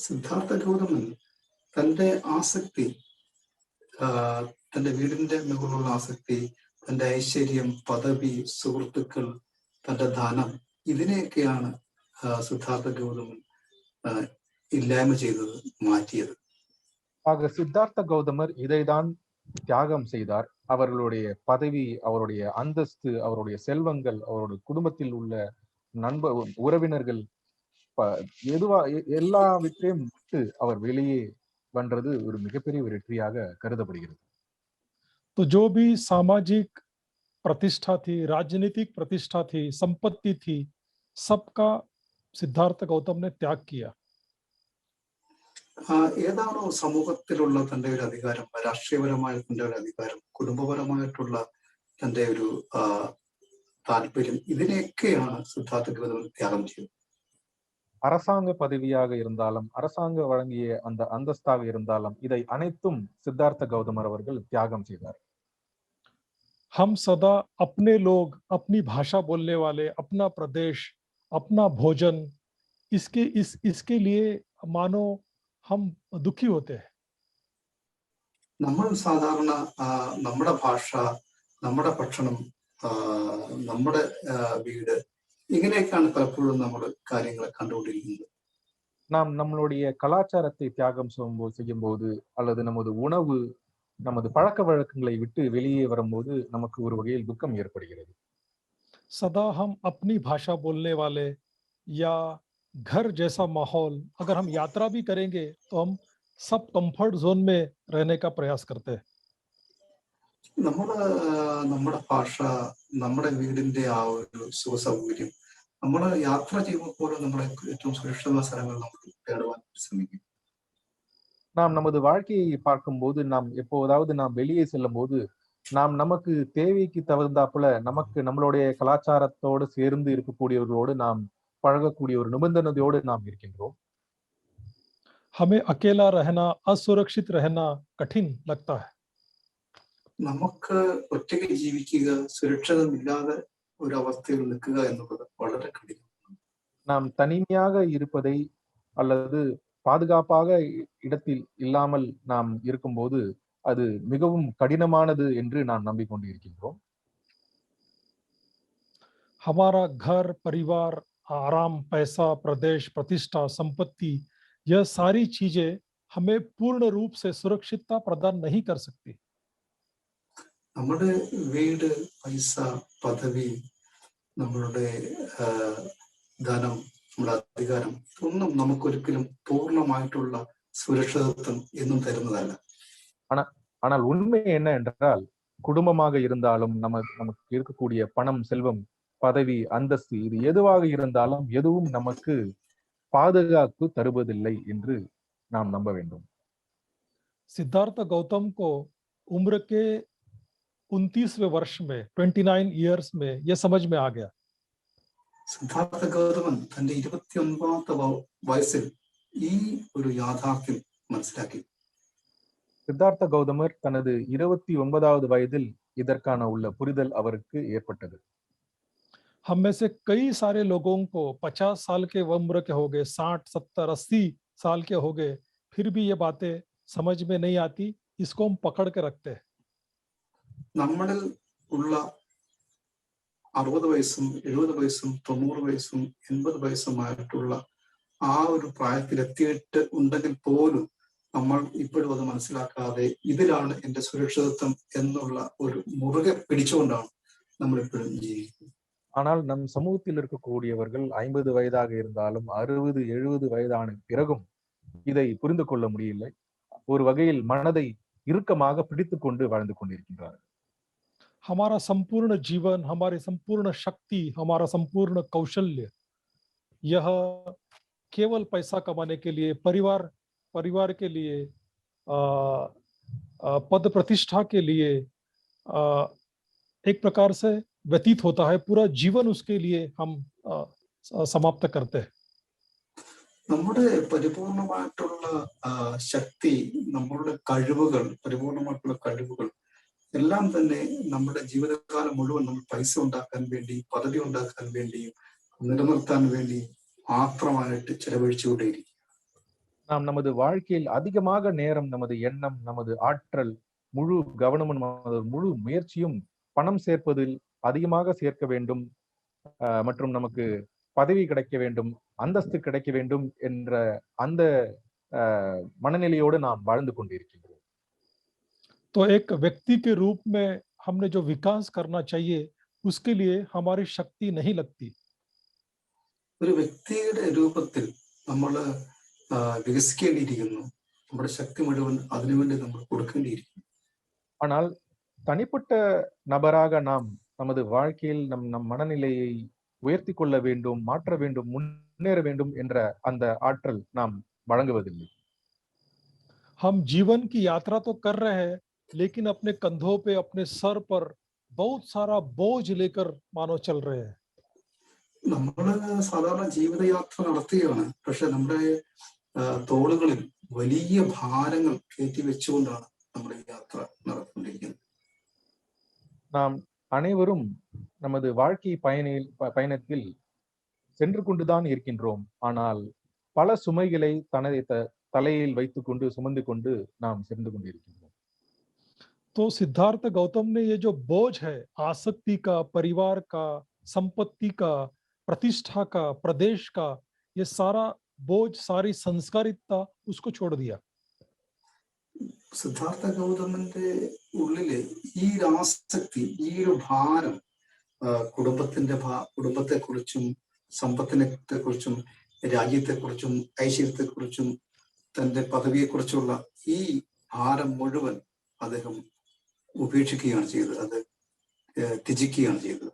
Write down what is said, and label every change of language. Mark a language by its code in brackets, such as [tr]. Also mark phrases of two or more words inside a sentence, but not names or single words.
[ml] സിദ്ധാർത്ഥ ഗൗതമൻ തൻ്റെ ആസക്തി, തൻ്റെ വീടിന്റെ മുകളിലുള്ള ആസക്തി, തൻ്റെ ഐശ്വര്യം, പദവി, സുഹൃത്തുക്കൾ, തൻ്റെ ധനം, ഇതിനെയൊക്കെയാണ് സിദ്ധാർത്ഥ ഗൗതമൻ [ta] இல்லாம செய்தது, மாற்றியது. ஆக சித்தார்த்த கௌதமர் இதைதான் தியாகம் செய்தார். அவர்களுடைய பதவி, அவருடைய அந்தஸ்து, அவருடைய செல்வங்கள், அவருடைய குடும்பத்தில் உள்ள உறவினர்கள் எல்லாவற்றையும் விட்டு அவர் வெளியே வந்தது ஒரு மிகப்பெரிய வெற்றியாக கருதப்படுகிறது. [hi] तो जो भी सामाजिक प्रतिष्ठा थी, राजनीतिक प्रतिष्ठा थी, संपत्ति थी, सबका सिद्धार्थ गौतम ने त्याग किया. [ml] ഏതാണോ സമൂഹത്തിലുള്ള തൻ്റെ ഒരു അധികാരം, രാഷ്ട്രീയപരമായ തൻ്റെ ഒരു അധികാരം, കുടുംബപരമായിട്ടുള്ള തൻ്റെ ഒരു താല്പര്യം, ഇതിനെയൊക്കെയാണ് സിദ്ധാർത്ഥ ഗൗതമൻ ത്യാഗം ചെയ്തത്. [ta] அரசாங்க பதவியாக இருந்தாலும், அரசாங்க வழங்கிய அந்த அந்தஸ்தாக இருந்தாலும், இதை அனைத்தும் சித்தார்த்த கௌதமர் அவர்கள் தியாகம் செய்தார். [hi] हम सदा अपने लोग, अपनी भाषा बोलने वाले, अपना प्रदेश, अपना भोजन, इसके लिए मानो हम दुखी होते हैं. [ml] നമ്മൾ സാധാരണ നമ്മുടെ ഭാഷ, നമ്മുടെ ഭക്ഷണം, നമ്മുടെ വീട്, ഇങ്ങനെയൊക്കെയാണ് പലപ്പോഴും നമ്മൾ കാര്യങ്ങളെ കണ്ടുകൊണ്ടിരിക്കുന്നത്. [ta] நாம் நம்மளுடைய கலாச்சாரத்தை தியாகம் செய்யும் போது, அல்லது நமது உணவு, நமது பழக்க வழக்கங்களை விட்டு வெளியே வரும்போது நமக்கு ஒரு வகையில் துக்கம் ஏற்படுகிறது. [hi] सदा हम अपनी भाषा बोलने वाले या घर जैसा माहौल, अगर हम यात्रा भी करेंगे तो हम सब [en] comfort zone [hi] में रहने का प्रयास करते हैं. [ml] നമ്മുടെ ഭാഷ, നമ്മുടെ വീടിന്റെ ആ ഒരു സുഖസൗകര്യം, നമ്മൾ യാത്ര ചെയ്യുമ്പോൾ പോലും നമ്മളെ ഏറ്റവും സുരക്ഷിതമായ സ്ഥലങ്ങൾ നമ്മൾ തേടുവാൻ ശ്രമിക്കും. [ta] நாம் நமது வாழ்க்கையை பார்க்கும்போது, நாம் எப்போதாவது நாம் வெளியே செல்லும் போது, நாம் நமக்கு தேவைக்கு தகுந்தாப்புல நமக்கு நம்மளுடைய கலாச்சாரத்தோடு சேர்ந்து இருக்கக்கூடியவர்களோடு நாம் பழகக்கூடிய ஒரு நிபந்தனையோடு நாம் இருக்கின்றோம். [hi] हमें अकेला रहना, असुरक्षित रहना कठिन लगता है. [ml] നമുക്ക് ഒറ്റയ്ക്ക് ജീവിക്കുക, സുരക്ഷിതമില്ലാതെ ഒരു അവസ്ഥയിൽ നിൽക്കുക എന്നുള്ളത് വളരെ കഠിനമാണ്. [ta] நாம் தனிமையாக இருப்பதை அல்லது பாதுகாப்பாக இடத்தில் இல்லாமல் நாம் இருக்கும்போது அது மிகவும் கடினமானது என்று நாம் நம்பிக்கொண்டு இருக்கின்றோம். [hi] हमारा घर, परिवार, आराम, पैसा, प्रदेश, प्रतिष्ठा, संपत्ति, यह सारी चीजें हमें पूर्ण रूप से सुरक्षितता प्रदान नहीं कर सकती. [ml] നമ്മുടെ വീട്, പൈസ, പദവി, നമ്മളുടെ ധനം, നമ്മുടെ അധികാരം, ഇതൊന്നും നമുക്കൊരിക്കലും പൂർണ്ണമായിട്ടുള്ള സുരക്ഷിതത്വം എന്നും തരുന്നതല്ല. [ta] ஆனால் உண்மை என்ன என்றால், குடும்பமாக இருந்தாலும், நமக்கு இருக்கக்கூடிய பணம், செல்வம், பதவி, அந்தஸ்து, இது எதுவாக இருந்தாலும் எதுவும் நமக்கு பாதுகாப்பு தருவதில்லை என்று நாம் நம்ப வேண்டும். [hi] सिद्धार्थ गौतम को उम्र के 29वें वर्ष में, 29 इयर्स में यह समझ में आ गया. [ml] സിദ്ധാർത്ഥ ഗൗതമൻ തന്റെ 29ാമത്തെ വയസ്സിൽ ഈ ഒരു യാഥാർത്ഥ്യം മനസ്സിലാക്കി. [ta] சித்தார்த்த கௌதமர் தனது 29வது வயதில் இதற்கான உள்ள புரிதல் அவருக்கு ஏற்பட்டது. [hi] हम में से कई सारे लोगों को 50 साल के उम्र के हो गए, 60, 70, 80 साल के हो गए, फिर भी ये बातें समझ में नहीं आती. इसको हम पकड़ के रखते हैं. [ml] നമ്മളിൽ ഉള്ള 60 വയസ്സും 70 വയസ്സും 90 വയസ്സും 80 വയസ്സുമായിട്ടുള്ള ആ ഒരു പ്രായത്തിലെത്തിയിട്ട് ഉണ്ടെങ്കിൽ പോലും നമ്മൾ ഇപ്പോഴും അത് മനസ്സിലാക്കാതെ ഇതിലാണ് എന്റെ സുരക്ഷിതത്വം എന്നുള്ള ഒരു മുറുകെ പിടിച്ചുകൊണ്ടാണ് നമ്മൾ ഇപ്പോഴും ജീവിക്കുന്നത്. [ta] ஆனால் நம் சமூகத்தில் இருக்கக்கூடியவர்கள் 50 வயதாக இருந்தாலும் 60, 70 வயதான பிறகும் இதை புரிந்து கொள்ள முடியவில்லை. ஒரு வகையில் மனதை இறுக்கமாக பிடித்துக் கொண்டு வாழ்ந்து கொண்டிருக்கின்றார்கள். [hi] हमारा संपूर्ण जीवन, हमारी संपूर्ण शक्ति, हमारा संपूर्ण कौशल्य, यह केवल पैसा कमाने के लिए, परिवार के लिए, पद प्रतिष्ठा के लिए एक प्रकार से व्यतीत होता है. पूरा जीवन उसके लिए हम समाप्त करते हैं. [ml] നമ്മുടെ പരിപൂർണമായിട്ടുള്ള ശക്തി, നമ്മളുടെ കഴിവുകൾ, പരിപൂർണമായിട്ടുള്ള കഴിവുകൾ എല്ലാം തന്നെ നമ്മുടെ ജീവിതകാലം മുഴുവൻ നമ്മൾ പൈസ ഉണ്ടാക്കാൻ വേണ്ടി, പദവി ഉണ്ടാക്കാൻ വേണ്ടിയും നിലനിർത്താൻ വേണ്ടി മാത്രമായിട്ട് ചെലവഴിച്ചുകൊണ്ടേയിരിക്കും. [ta] நாம் நமது வாழ்க்கையில் அதிகமாக நேரம், நமது எண்ணம், நமது ஆற்றல், முழு கவனமும், நமது முழு முயற்சியும் பணம் சேர்ப்பதில் அதிகமாக சேர்க்க வேண்டும், மற்றும் நமக்கு பதவி கிடைக்க வேண்டும், அந்தஸ்து கிடைக்க வேண்டும் என்ற அந்த मननिலையோடு நாம் வாழ்ந்து கொண்டிருக்கின்றோம். [hi] तो एक व्यक्ति के रूप में हमने जो विकास करना चाहिए उसके लिए हमारी शक्ति नहीं लगती. [ml] ഒരു വ്യക്തിയുടെ രൂപത്തിൽ നമ്മൾ വികസിക്കേണ്ടിയിരിക്കുന്നു. നമ്മുടെ ശക്തി മുഴുവൻ അതിനുവേണ്ടി നമ്മൾ കൊടുക്കേണ്ടിയിരിക്കുന്നു. [ta] ஆனால் தனிப்பட்ட நபராக நாம் நமது வாழ்க்கையில் நம் மனநிலையை உயர்த்தி கொள்ள வேண்டும், மாற்ற வேண்டும், முன்னேற வேண்டும் என்ற அந்த ஆற்றல் நாம் வழங்குவதில்லை. [hi] हम जीवन की यात्रा तो कर रहे हैं लेकिन अपने कंधों पे, अपने सर पर बहुत सारा बोझ लेकर मानो चल रहे हैं. [ml] നമ്മൾ സാധാരണ ജീവിതയാത്ര നടത്തുകയാണ്, പക്ഷെ നമ്മുടെ തോളുകളിൽ വലിയ ഭാരങ്ങൾ കയറ്റി വെച്ചുകൊണ്ടാണ് നമ്മുടെ യാത്ര നടത്തിക്കൊണ്ടിരിക്കുന്നത്. [ta] நாம் அனைவரும் நமது வாழ்க்கை பயணத்தில் சென்று கொண்டுதான் இருக்கின்றோம். ஆனால் பல சுமைகளை தலையில் வைத்துக்கொண்டு சுமந்து கொண்டு நாம் சென்று கொண்டிருக்கின்றோம். [hi] तो सिद्धार्थ गौतम ने ये जो बोझ है आसक्ति का, परिवार का, संपत्ति का, प्रतिष्ठा का, प्रदेश का, ये सारा बोझ, सारी संस्कारिकता उसको छोड़ दिया. [ml] സിദ്ധാർത്ഥ ഗൗതമന്റെ ഉള്ളില് ഈ ആസക്തി, ഈ ഒരു ഭാരം, കുടുംബത്തെക്കുറിച്ചും സമ്പത്തിനെക്കുറിച്ചും രാജ്യത്തെക്കുറിച്ചും ഐശ്വര്യത്തെക്കുറിച്ചും തന്റെ പദവിയെക്കുറിച്ചുള്ള ഈ ഭാരം മുഴുവൻ അദ്ദേഹം ഉപേക്ഷിക്കുകയാണ് ചെയ്തത്, അത് ത്യജിക്കുകയാണ് ചെയ്തത്.